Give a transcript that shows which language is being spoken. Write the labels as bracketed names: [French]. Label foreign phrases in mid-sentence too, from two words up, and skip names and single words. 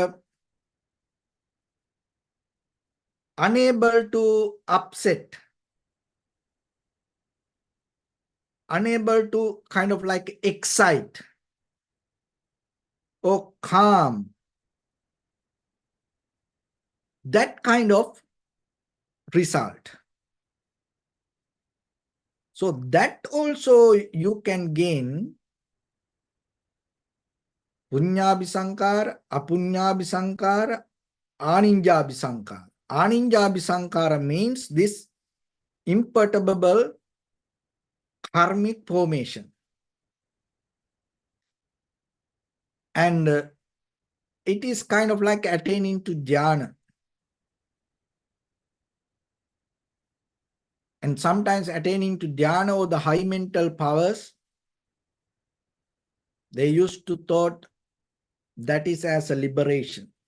[English] unable to upset, unable to kind of like excite or calm. That kind of result. So that also you can gain [Pali] punyabhisankara, apunyabhisankara, aninjabhisankara. [English] Aninjabhisankara means this imperturbable karmic formation. And it is kind of like attaining to jhana. And sometimes attaining to dhyana or the high mental powers, they used to thought that is as a liberation.